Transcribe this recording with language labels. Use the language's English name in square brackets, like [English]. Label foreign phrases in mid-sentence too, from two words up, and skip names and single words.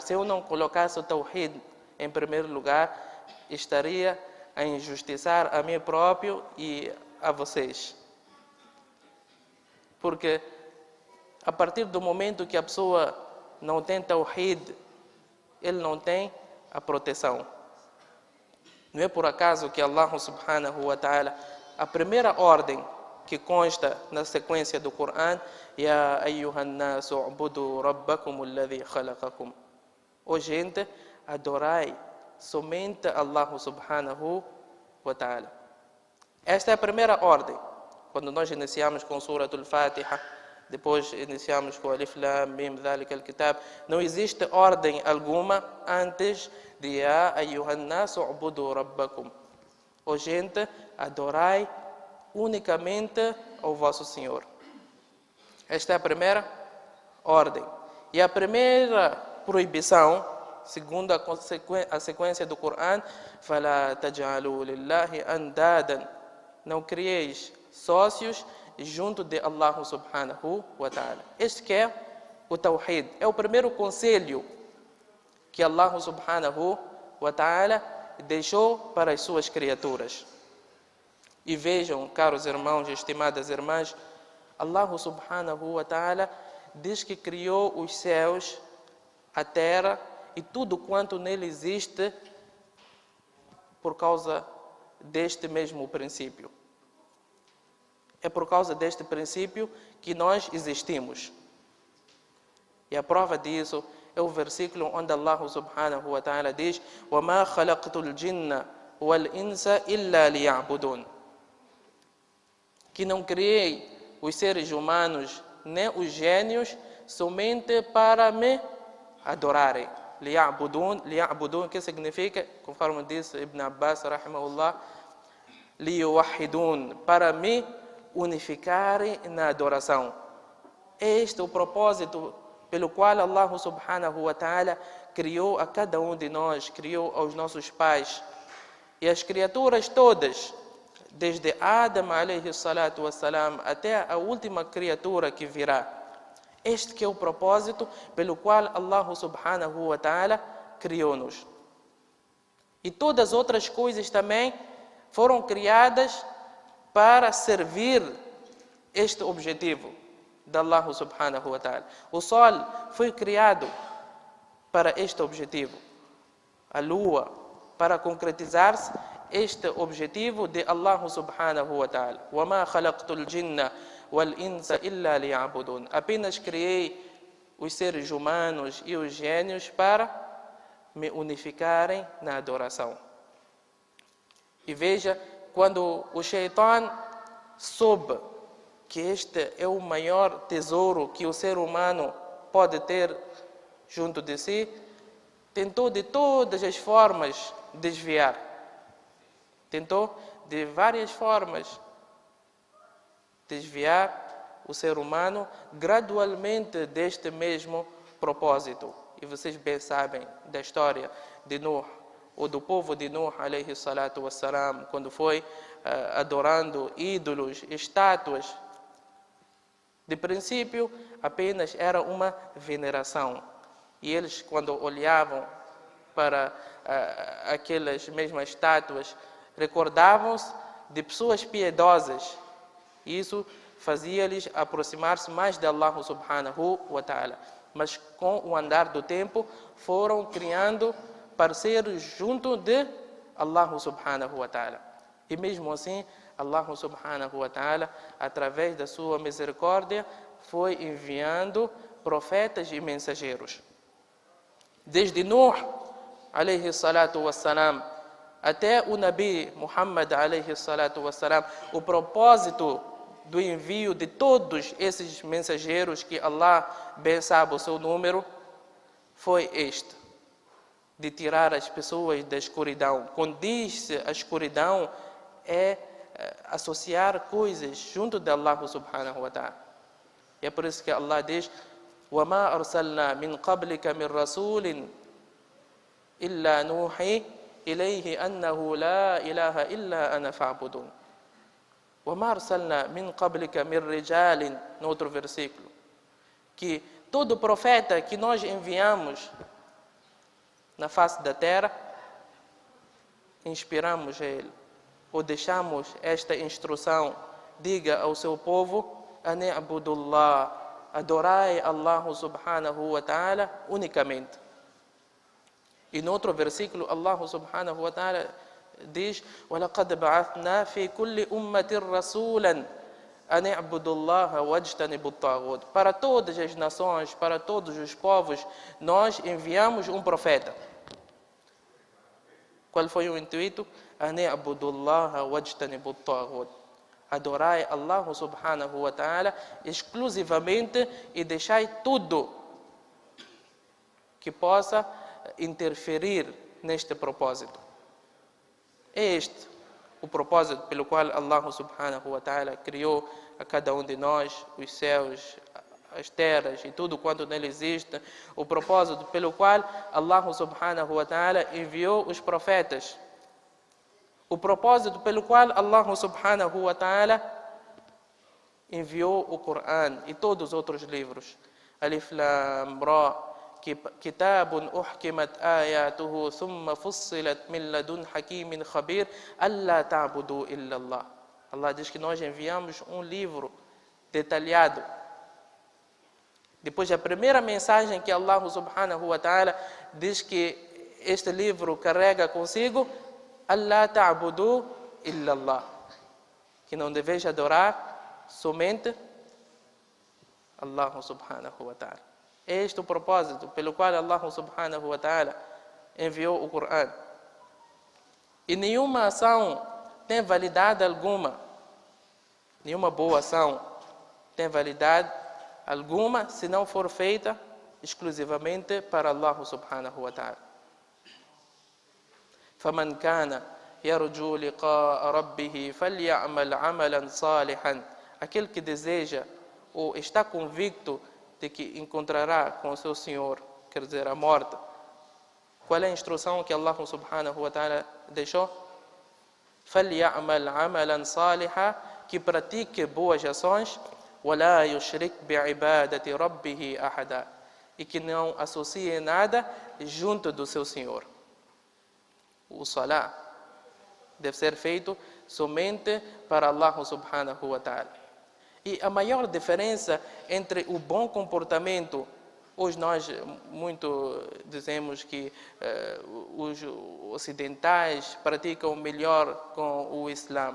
[Portuguese] Se eu não colocasse o Tawhid em primeiro lugar, estaria a injustiçar a mim próprio e a vocês. Porque a partir do momento que a pessoa não tem Tawhid, ele não tem a proteção. Não é por acaso que Allah [Arabic] سبحانه وتعالى, [Portuguese] a primeira ordem que consta na sequência do Coran, [Arabic] يا أيها الناس اعبدوا ربكم الذي خلقكم. [Portuguese] Ó gente, adorai somente Allah [Arabic] سبحانه وتعالى. [Portuguese] Esta é a primeira ordem. Quando nós iniciamos com Suratul Fatiha, depois iniciamos com [Arabic] الم ذلك الكتاب, [Portuguese] não existe ordem alguma antes de [Arabic] يا أيها الناس اعبدوا ربكم. [Portuguese] Ó gente, adorai unicamente ao vosso Senhor. Esta é a primeira ordem. E a primeira proibição, segundo a sequência do Coran, [Arabic] فَلَا تَجْعَلُوا لِلَّهِ أَنْدَادًا. [Portuguese] Não crieis sócios junto de Allah [Arabic] سبحانه وتعالى. [Portuguese] Este que é o Tawhid. É o primeiro conselho que Allah [Arabic] سبحانه وتعالى [Portuguese] deixou para as suas criaturas. E vejam, caros irmãos e estimadas irmãs, Allah [Arabic] سبحانه وتعالى [Portuguese] diz que criou os céus, a terra e tudo quanto nele existe por causa deste mesmo princípio. É por causa deste princípio que nós existimos. E a prova disso é o versículo onde Allah [Arabic] سبحانه وتعالى [Portuguese] diz: [Arabic] وَمَا خَلَقْتُ الْجِنَّ وَالْإِنسَ إِلَّا لِيَعْبُدُونَ. [Portuguese] Que não criei os seres humanos nem os gênios somente para me adorarem. Liya'budun, que significa, conforme disse Ibn Abbas, rahimahullah, liyuwahidun, para me unificarem na adoração. Este é o propósito pelo qual Allah [Arabic] سبحانه وتعالى [Portuguese] criou a cada um de nós, criou aos nossos pais. E as criaturas todas, desde Adam [Arabic] عليه الصلاة والسلام [Portuguese] até a última criatura que virá. Este que é o propósito pelo qual Allah [Arabic] سبحانه وتعالى [Portuguese] criou-nos. E todas as outras coisas também foram criadas para servir este objetivo de Allah [Arabic] سبحانه وتعالى. [Portuguese] O sol foi criado para este objetivo. A lua, para concretizar-se este objetivo de Allah [Arabic] سبحانه وتعالى. وَمَا خَلَقْتُ الْجِنَّ وَالْإِنسَ إِلَّا لِيَعْبُدُونَ. [Portuguese] Apenas criei os seres humanos e os gênios para me unificarem na adoração. E veja, quando o Shaitan soube que este é o maior tesouro que o ser humano pode ter junto de si, tentou de todas as formas desviar. Tentou de várias formas desviar o ser humano gradualmente deste mesmo propósito. E vocês bem sabem da história de Nuh, ou do povo de Nuh, [Arabic] عليه الصلاة والسلام, [Portuguese] quando foi adorando ídolos, estátuas. De princípio, apenas era uma veneração. E eles, quando olhavam para aquelas mesmas estátuas, recordavam-se de pessoas piedosas. E isso fazia-lhes aproximar-se mais de Allah [Arabic] سبحانه وتعالى. [Portuguese] Mas com o andar do tempo, foram criando parceiros junto de Allah [Arabic] سبحانه وتعالى. [Portuguese] E mesmo assim, Allah [Arabic] سبحانه وتعالى, [Portuguese] através da sua misericórdia, foi enviando profetas e mensageiros. Desde Nuh, [Arabic] عليه الصلاة والسلام, [Portuguese] até o Nabi Muhammad, [Arabic] عليه الصلاة والسلام, [Portuguese] o propósito do envio de todos esses mensageiros, que Allah bem sabe o seu número, foi este: de tirar as pessoas da escuridão. Quando diz-se a escuridão, é associar coisas junto de Allah [Arabic] سبحانه وتعالى. [Portuguese] E é por isso que Allah diz: [Arabic] وَمَا أَرْسَلْنَا مِنْ قَبْلِكَ مِنْ رَسُولٍ إِلَّا نُوحِي إِلَيْهِ أَنَّهُ لَا إِلَهَ إِلَّا أَنَا فَاعْبُدُونَ. وَمَا أَرْسَلْنَا مِنْ قَبْلِكَ مِنْ رِجَالٍ, [Portuguese] no outro versículo, que todo profeta que nós enviamos na face da terra, inspiramos ele, ou deixamos esta instrução: diga ao seu povo, ani'budullah, adorai Allah [Arabic] سبحانه وتعالى [Portuguese] unicamente. E no outro versículo, Allah [Arabic] سبحانه وتعالى [Portuguese] diz: [Arabic] وَلَقَدْ بَعَثْنَا فِي كُلِّ أُمَّةٍ رَسُولًا أَنِ اعْبُدُوا اللَّهَ وَاجْتَنِبُوا الطَّاغُوتَ. [Portuguese] Para todas as nações, para todos os povos, nós enviamos um profeta. Qual foi o intuito? [Arabic] أَنِ اعْبُدُوا اللَّهَ وَاجْتَنِبُوا الطَّاغُوتَ. [Portuguese] Adorai Allah [Arabic] سبحانه وتعالى [Portuguese] exclusivamente e deixai tudo que possa interferir neste propósito. É este o propósito pelo qual Allah [Arabic] سبحانه وتعالى [Portuguese] criou a cada um de nós, os céus, as terras e tudo quanto nele existe. O propósito pelo qual Allah [Arabic] سبحانه وتعالى [Portuguese] enviou os profetas. O propósito pelo qual Allah [Arabic] سبحانه وتعالى [Portuguese] enviou o Corão e todos os outros livros. [Arabic] الر كتاب أحكمت آياته ثم فصلت من لدن حكيم خبير ألا تعبدوا إلا الله. [Portuguese] Allah diz que nós enviamos um livro detalhado. Depois, a primeira mensagem que Allah [Arabic] سبحانه وتعالى [Portuguese] diz que este livro carrega consigo, [Arabic] ألا تعبدوا إلا الله, [Portuguese] que não deveis adorar somente Allah [Arabic] سبحانه وتعالى. [Portuguese] Este é o propósito pelo qual Allah [Arabic] سبحانه وتعالى [Portuguese] enviou o Corão. E nenhuma ação tem validade alguma, nenhuma boa ação tem validade alguma se não for feita exclusivamente para Allah [Arabic] سبحانه وتعالى. فَمَنْ كَانَ يَرْجُو لِقَاءَ رَبِّهِ فَلْيَعْمَلْ عَمَلًا صَالِحًا. [Portuguese] Aquele que deseja ou está convicto de que encontrará com o seu Senhor, quer dizer, a morte. Qual é a instrução que Allah [Arabic] سبحانه وتعالى [Portuguese] deixou? [Arabic] فَلْيَعْمَلْ عَمَلًا صَالِحًا, [Portuguese] que pratique boas ações, [Arabic] وَلَا يُشْرِكْ بِعِبَادَةِ رَبِّهِ أَحَدًا, [Portuguese] e que não associe nada junto do seu Senhor. O salah deve ser feito somente para Allah [Arabic] سبحانه وتعالى. [Portuguese] E a maior diferença entre o bom comportamento, hoje nós muito dizemos que os ocidentais praticam melhor com o Islã.